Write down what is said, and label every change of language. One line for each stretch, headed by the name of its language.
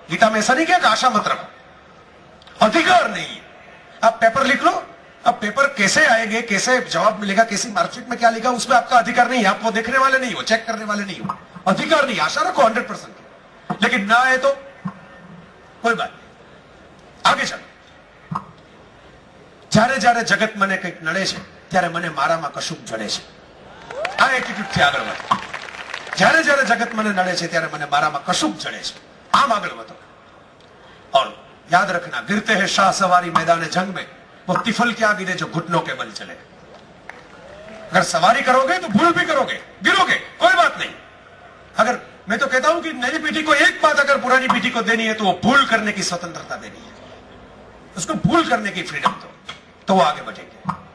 Hindi: गीता में ऐसा नहीं किया कि आशा मत रखो, अधिकार नहीं है। आप पेपर लिख लो, अब पेपर कैसे आएंगे, कैसे जवाब मिलेगा, कैसी मार्कशीट में क्या लिखा, उसमें आपका अधिकार नहीं है। आप वो देखने वाले नहीं हो, चेक करने वाले नहीं हो, अधिकार नहीं। आशा रखो 100%, लेकिन ना आए तो कोई बात नहीं, आगे चलो।
Gujarati: જ્યારે જગત મને કંઈક નડે છે ત્યારે મને મારામાં કશુંક જડે છે, આ એટીટ્યુડ થી આગળ વધો। જ્યારે જગત મને નડે છે ત્યારે મને મારામાં કશુંક જડે છે, આમ આગળ વધો।
Hindi: और याद रखना, गिरते हैं शाह सवारी मैदान जंग में, वो तिफल क्या गिरे जो घुटनों के बल चले। अगर सवारी करोगे तो भूल भी करोगे, गिरोगे, कोई बात नहीं। अगर मैं तो कहता हूं कि नई पीढ़ी को एक बात अगर पुरानी पीढ़ी को देनी है तो वो भूल करने की स्वतंत्रता देनी है, उसको भूल करने की फ्रीडम दो, तो वो आगे बढ़ेंगे।